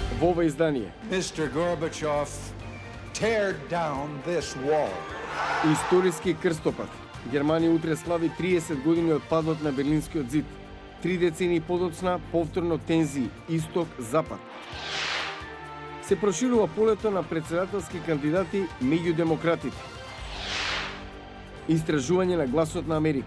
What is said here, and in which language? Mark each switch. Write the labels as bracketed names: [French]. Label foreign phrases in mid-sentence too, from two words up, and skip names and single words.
[Macedonian] во ова издание. [English] Mr. Gorbachev, tear down this wall. [Macedonian] Историски крстопат. Германија утре слави 30 години од падот на Берлинскиот зид. 3 децени подоцна, повторно тензии, исток-запад. Се проширува полето на председателски кандидати меѓу демократите. Истражување на гласот на Америка.